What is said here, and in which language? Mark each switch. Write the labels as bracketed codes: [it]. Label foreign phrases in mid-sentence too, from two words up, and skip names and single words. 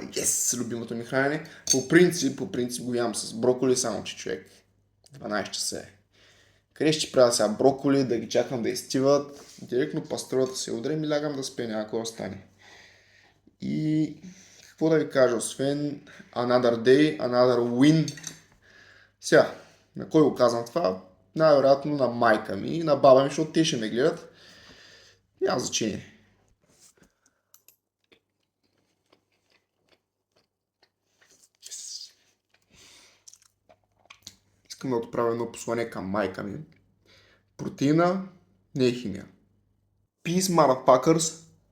[bg] Yes, любимото ми хранене. По принцип го ям с броколи, само че човек 12 часа е. Къде ще правя сега броколи, да ги чакам да изстиват. Директно пастървата се удрям и лягам да спя, някой остане. И какво да ви кажа, освен [en] another day, another win. [bg] Сега, на кой го казвам това? Най-вероятно на майка ми и на баба ми, защото те ще ме гледат. Няма значение. Искам да отправя едно послание към майка ми. Протеина не е химия. [en] Peace, motherfuckers!